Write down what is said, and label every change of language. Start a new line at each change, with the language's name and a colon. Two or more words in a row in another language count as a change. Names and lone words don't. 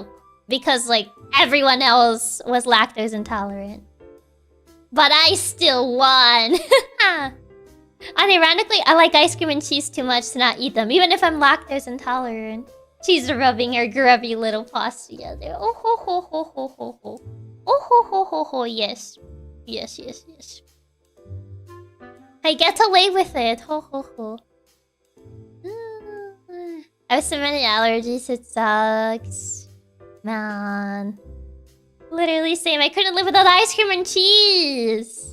English: Because like everyone else was lactose intolerant. But I still won. Unironically, I like ice cream and cheese too much to not eat them, even if I'm lactose intolerant. She's rubbing her grubby little paws together. Oh ho ho ho ho ho ho. Oh ho ho ho ho, yes. Yes, yes, yes. I get away with it. Ho ho ho. I have so many allergies, it sucks. Man. Literally same, I couldn't live without ice cream and cheese.